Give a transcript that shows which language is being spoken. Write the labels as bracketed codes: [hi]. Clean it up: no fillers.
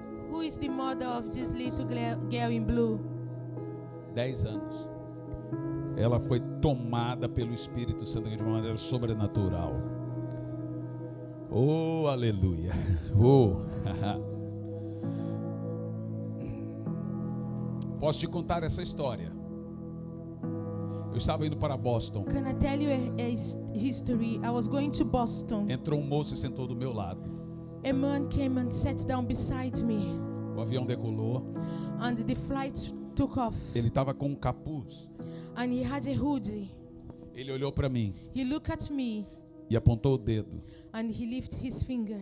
[en] Who is the mother of this little girl in blue? [pt] 10 anos. Ela foi tomada pelo Espírito Santo de uma maneira sobrenatural. Oh, aleluia. Oh. Posso te contar essa história? Eu estava indo para Boston. [en] Can I tell you a history? I was going to Boston. [pt] Entrou um moço e sentou do meu lado. [en] A man came and sat down beside me. [pt] O avião decolou. [en] And the flight took off. [pt] Ele estava com um capuz. [en] And he had a hoodie. [pt] Ele olhou para mim [en] He looked at me [pt] e apontou o dedo [en] and he lifted his finger